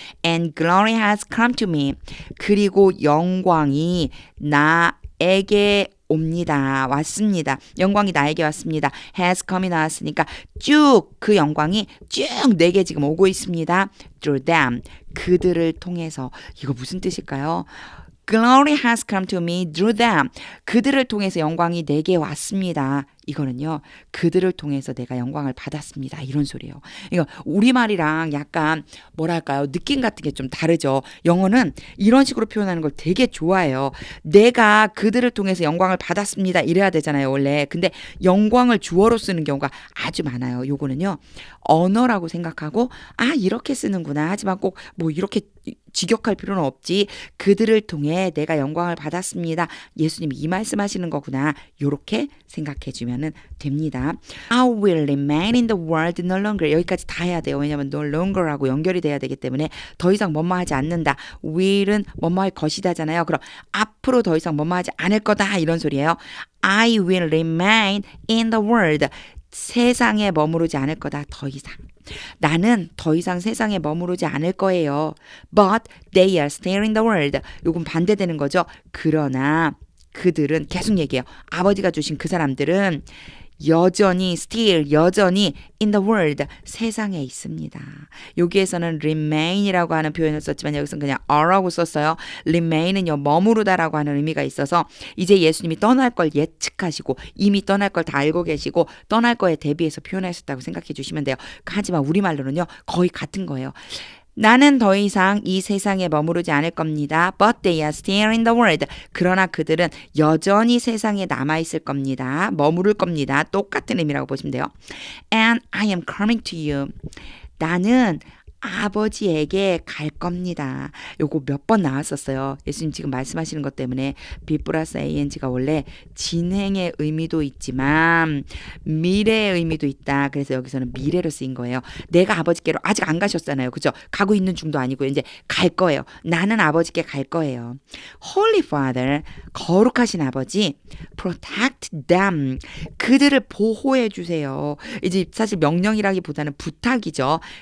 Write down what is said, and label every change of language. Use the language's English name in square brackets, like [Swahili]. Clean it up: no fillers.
[English] And glory has come to me. [Korean] 그리고 영광이 나에게 옵니다. 왔습니다. 영광이 나에게 왔습니다. [English] has come [Korean] 이 나왔으니까 쭉 그 영광이 쭉 내게 지금 오고 있습니다. [English] through them. [Korean] 그들을 통해서. 이거 무슨 뜻일까요? [English] Glory has come to me through them. [Korean] 그들을 통해서 영광이 내게 왔습니다. 이거는요. 그들을 통해서 내가 영광을 받았습니다. 이런 소리예요. 이거 우리말이랑 약간 뭐랄까요? 느낌 같은 게 좀 다르죠. 영어는 이런 식으로 표현하는 걸 되게 좋아해요. 내가 그들을 통해서 영광을 받았습니다. 이래야 되잖아요. 원래. 근데 영광을 주어로 쓰는 경우가 아주 많아요. 요거는요. 언어라고 생각하고 이렇게 쓰는구나. 하지만 꼭 뭐 이렇게 직역할 필요는 없지. 그들을 통해 내가 영광을 받았습니다. 예수님이 이 말씀하시는 거구나. 요렇게 생각해 주면은 됩니다. [English] I will remain in the world no longer. [Korean] 여기까지 다 해야 돼요. 왜냐하면 no longer하고 연결이 돼야 되기 때문에 더 이상 뭐뭐 하지 않는다. will은 뭐뭐 할 것이다잖아요. 그럼 앞으로 더 이상 뭐뭐 하지 않을 거다. 이런 소리예요. [English] I will remain in the world. [Korean] 세상에 머무르지 않을 거다. 더 이상. 나는 더 이상 세상에 머무르지 않을 거예요. [English] But they are still in the world. [Korean] 요건 반대되는 거죠. 그러나 그들은 계속 얘기해요. 아버지가 주신 그 사람들은 여전히 still 여전히 [English] in the world [Korean] 세상에 있습니다. 여기에서는 remain이라고 하는 표현을 썼지만 여기서는 그냥 are라고 썼어요. remain은요 머무르다라고 하는 의미가 있어서 이제 예수님이 떠날 걸 예측하시고 이미 떠날 걸 다 알고 계시고 떠날 거에 대비해서 표현하셨다고 생각해 주시면 돼요. 하지만 우리말로는요 거의 같은 거예요. 나는 더 이상 이 세상에 머무르지 않을 겁니다. [English] But they are still in the world. [Korean] 그러나 그들은 여전히 세상에 남아있을 겁니다. 머무를 겁니다. 똑같은 의미라고 보시면 돼요. [English] And I am coming to you. [Korean] 나는 아버지에게 갈 겁니다. 요거 몇 번 나왔었어요. 예수님 지금 말씀하시는 것 때문에 be 플러스 ing가 원래 진행의 의미도 있지만 미래의 의미도 있다. 그래서 여기서는 미래로 쓰인 거예요. 내가 아버지께로 아직 안 가셨잖아요. 그죠? 가고 있는 중도 아니고 이제 갈 거예요. 나는 아버지께 갈 거예요. [English] Holy Father, [Korean] 거룩하신 아버지, [English] protect them. [Korean] 그들을 보호해 주세요. 이제 사실 명령이라기보다는 부탁이죠.